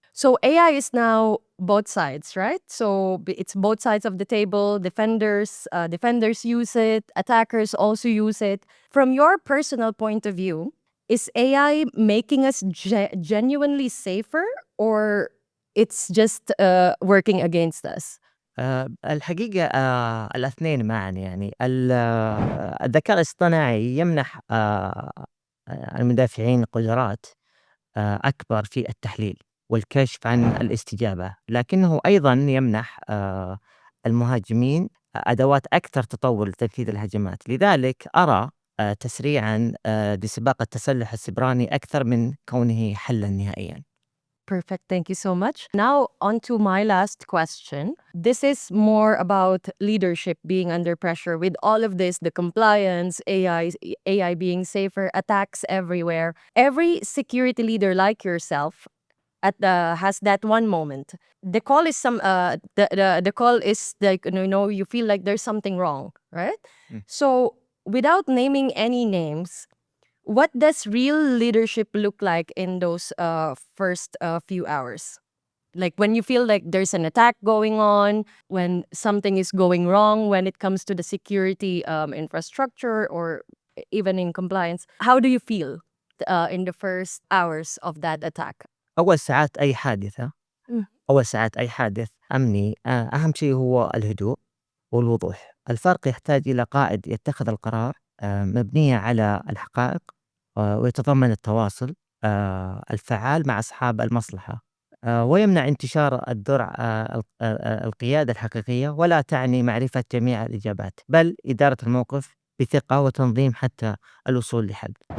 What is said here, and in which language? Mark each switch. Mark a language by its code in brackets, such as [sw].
[en] So AI is now both sides, right? So it's both sides of the table. Defenders use it. Attackers also use it. From your personal point of view, is AI making us genuinely safer, or it's just working against us? [ar] الحقيقة الاثنين معًا يعني الذكاء الاصطناعي يمنح المدافعين قدرات أكبر في التحليل والكشف عن الاستجابة، لكنه أيضًا يمنح المهاجمين أدوات أكثر تطور لتنفيذ الهجمات، لذلك أرى تسريعًا لسباق التسلح السيبراني أكثر من كونه حلًا نهائيًا. [en] Perfect. Thank you so much. Now, on to my last question. This is more about leadership being under pressure with all of this, the compliance, AI being safer, attacks everywhere. Every security leader like yourself has that one moment. The call is the call is like, you feel like there's something wrong, right? Mm. So, without naming any names, what does real leadership look like in those first few hours? Like when you feel like there's an attack going on, when something is going wrong when it comes to the security infrastructure or even in compliance, how do you feel in the first hours of that attack? [ar] أول ساعات أي حادثة Mm. أول ساعات أي حادث أمني أهم شيء هو الهدوء والوضوح. الفرق يحتاج إلى قائد يتخذ القرار مبنية على الحقائق ويتضمن التواصل الفعال مع أصحاب المصلحة ويمنع انتشار الذرع القيادة الحقيقية ولا تعني معرفة جميع الإجابات بل إدارة الموقف بثقة وتنظيم حتى الوصول لحل.